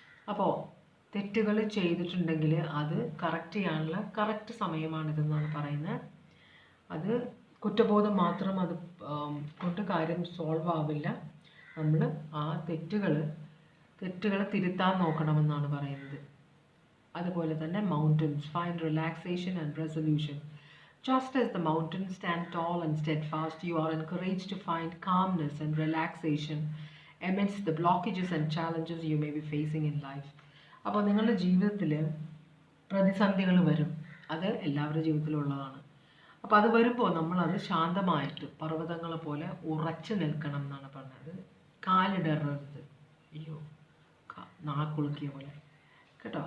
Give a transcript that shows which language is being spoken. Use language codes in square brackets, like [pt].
[ml] അപ്പോൾ തെറ്റുകൾ ചെയ്തിട്ടുണ്ടെങ്കിൽ അത് കറക്റ്റ് ചെയ്യാനുള്ള കറക്റ്റ് സമയമാണിതെന്നാണ് പറയുന്നത്. അത് കുറ്റബോധം മാത്രം അത് കൊണ്ട് കാര്യം സോൾവ് ആവില്ല. നമ്മൾ ആ തെറ്റുകൾ തിരുത്താൻ നോക്കണമെന്നാണ് പറയുന്നത്. അതുപോലെ തന്നെ [en] Mountains find relaxation and resolution. Just as the mountains stand tall and steadfast, you are encouraged to find calmness and relaxation amidst the blockages and challenges you may be facing in life. [ml] അപ്പോൾ നിങ്ങളുടെ ജീവിതത്തിൽ പ്രതിസന്ധികൾ വരും. അത് എല്ലാവരുടെ ജീവിതത്തിലുള്ളതാണ്. അപ്പോൾ അത് വരുമ്പോൾ നമ്മളത് ശാന്തമായിട്ട് പർവ്വതങ്ങളെ പോലെ ഉറച്ചു നിൽക്കണം എന്നാണ് പറഞ്ഞത്. കാലിടറരുത്, അയ്യോ നാക്കുളുക്കിയ പോലെ കേട്ടോ.